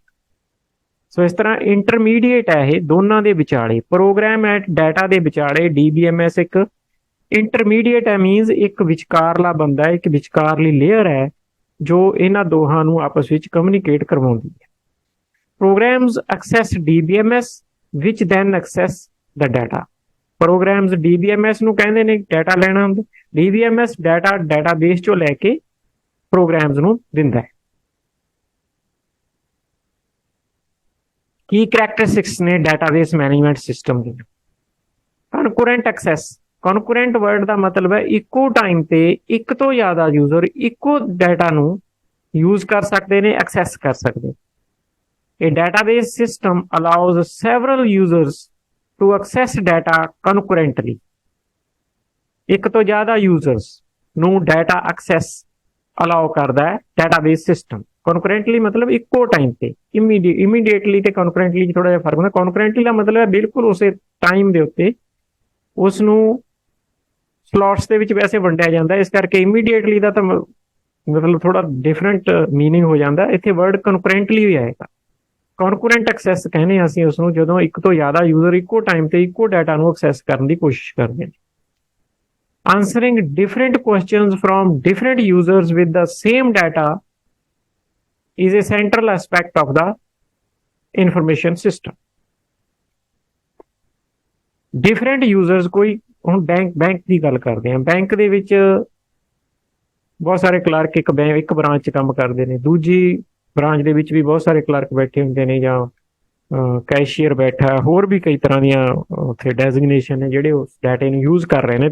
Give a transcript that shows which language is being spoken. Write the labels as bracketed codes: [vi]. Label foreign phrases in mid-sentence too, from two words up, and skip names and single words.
[pa] ਸੋ ਇਸ ਤਰ੍ਹਾਂ ਇੰਟਰਮੀਡੀਏਟ ਹੈ ਇਹ ਦੋਨਾਂ ਦੇ ਵਿਚਾਲੇ, [en] program at data [pa] ਦੇ ਵਿਚਾਲੇ DBMS ਇੱਕ ਇੰਟਰਮੀਡੀਏਟ ਹੈ, ਮੀਨਸ ਇੱਕ ਵਿਚਕਾਰਲਾ ਬੰਦਾ ਹੈ, ਇੱਕ ਵਿਚਕਾਰਲੀ ਲੇਅਰ ਹੈ ਜੋ ਇਹਨਾਂ ਦੋਹਾਂ ਨੂੰ ਆਪਸ ਵਿੱਚ ਕਮਿਊਨੀਕੇਟ ਕਰਵਾਉਂਦੀ ਹੈ। [en] programs access DBMS which then access the data. [pa] ਪ੍ਰੋਗਰਾਮਸ DBMS ਨੂੰ ਕਹਿੰਦੇ ਨੇ ਡਾਟਾ ਲੈਣਾ ਹੁੰਦਾ। DBMS ਡਾਟਾ ਡਾਟਾਬੇਸ ਚੋਂ ਲੈ ਕੇ ਪ੍ਰੋਗਰਾਮਸ ਨੂੰ ਦਿੰਦਾ ਹੈ। ਕੀ ਕਰੈਕਟਰਿਸਟਿਕਸ ਨੇ [en] database management system [pa] ਦੀਆਂ? [en] concurrent access. concurrent word [pa] ਦਾ ਮਤਲਬ ਹੈ ਇੱਕੋ ਟਾਈਮ ਤੇ ਇੱਕ ਤੋਂ ਜ਼ਿਆਦਾ ਯੂਜ਼ਰ ਇੱਕੋ ਡਾਟਾ ਨੂੰ ਯੂਜ਼ ਕਰ ਸਕਦੇ ਨੇ, ਐਕਸੈਸ ਕਰ ਸਕਦੇ। [en] A database system allows several users to access data concurrently। [pa] ਇੱਕ ਤੋਂ ਜ਼ਿਆਦਾ ਯੂਜ਼ਰਸ ਨੂੰ [en] data access allow [pa] ਕਰਦਾ ਹੈ [en] database system. [pa] ਕਨਕਰੈਂਟਲੀ ਮਤਲਬ ਇੱਕੋ ਟਾਈਮ ਤੇ, ਇਮੀਡੀਏਟਲੀ ਤੇ ਕਨਕਰੈਂਟਲੀ 'ਚ ਥੋੜਾ ਜਿਹਾ ਫਰਕ ਹੁੰਦਾ। ਕਨਕਰੈਂਟਲੀ ਦਾ ਮਤਲਬ ਹੈ ਬਿਲਕੁਲ ਉਸੇ ਟਾਈਮ ਦੇ ਉੱਤੇ ਉਸ ਨੂੰ ਸਲੋਟਸ ਦੇ ਵਿੱਚ ਵੈਸੇ ਵੰਡਿਆ ਜਾਂਦਾ, ਇਸ ਕਰਕੇ ਇਮੀਡੀਏਟਲੀ ਦਾ ਤਾਂ ਮਤਲਬ ਥੋੜਾ [en] different meaning [pa] ਹੋ ਜਾਂਦਾ। ਇੱਥੇ [en] word concurrently [pa] ਵੀ ਆਏਗਾ। [en] concurrent access [pa] ਕਹਿੰਦੇ ਅਸੀਂ ਉਸ ਨੂੰ ਜਦੋਂ ਇੱਕ ਤੋਂ ਜ਼ਿਆਦਾ ਯੂਜ਼ਰ ਇੱਕੋ ਟਾਈਮ ਤੇ ਇੱਕੋ ਡਾਟਾ ਨੂੰ ਐਕਸੈਸ ਕਰਨ ਦੀ ਕੋਸ਼ਿਸ਼ ਕਰਦੇ ਨੇ। [en] Answering different questions from different users with the same data is a central aspect of the information system। Different users, [pa] ਕੋਈ ਹੁਣ ਬੈਂਕ ਦੀ ਗੱਲ ਕਰਦੇ ਹਾਂ। ਬੈਂਕ ਦੇ ਵਿੱਚ ਬਹੁਤ ਸਾਰੇ ਕਲਰਕ ਇੱਕ ਬ੍ਰਾਂਚ 'ਚ ਕੰਮ ਕਰਦੇ ਨੇ, ਦੂਜੀ ਬ੍ਰਾਂਚ ਦੇ ਵਿੱਚ ਵੀ ਬਹੁਤ ਸਾਰੇ ਕਲਰਕ ਬੈਠੇ ਹੁੰਦੇ ਨੇ, ਜਾਂ ਕੈਸ਼ੀਅਰ ਬੈਠਾ, ਹੋਰ ਵੀ ਕਈ ਤਰ੍ਹਾਂ ਦੀਆਂ ਉੱਥੇ ਡੈਜ਼ਿਗਨੇਸ਼ਨ ਨੇ ਜਿਹੜੇ ਉਸ ਡਾਟੇ ਨੂੰ ਯੂਜ਼ ਕਰ ਰਹੇ ਨੇ।